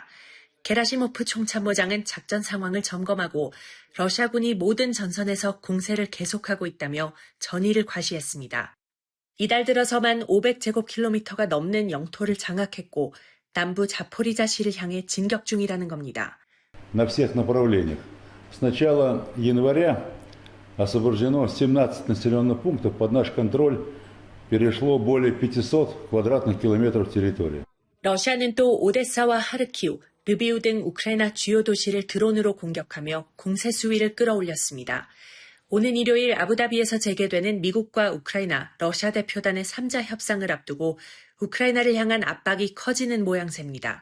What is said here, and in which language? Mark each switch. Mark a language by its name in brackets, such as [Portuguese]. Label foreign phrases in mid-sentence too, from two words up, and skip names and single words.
[Korean] 게라시모프 총참모장은 작전 상황을 점검하고 러시아군이 모든 전선에서 공세를 계속하고 있다며 전의를 과시했습니다. 이달 들어서만 500제곱킬로미터가 넘는 영토를 장악했고 남부 자포리자시를 향해 진격 중이라는 겁니다. [Russian] На всех направлениях. С начала января освобождено 17 населенных пунктов, под наш контроль перешло более 500 квадратных километров территории. [Korean] 러시아는 또 오데사와 하르키우, 르비우 등 우크라이나 주요 도시를 드론으로 공격하며 공세 수위를 끌어올렸습니다. 오는 일요일 아부다비에서 재개되는 미국과 우크라이나, 러시아 대표단의 3자 협상을 앞두고 우크라이나를 향한 압박이 커지는 모양새입니다.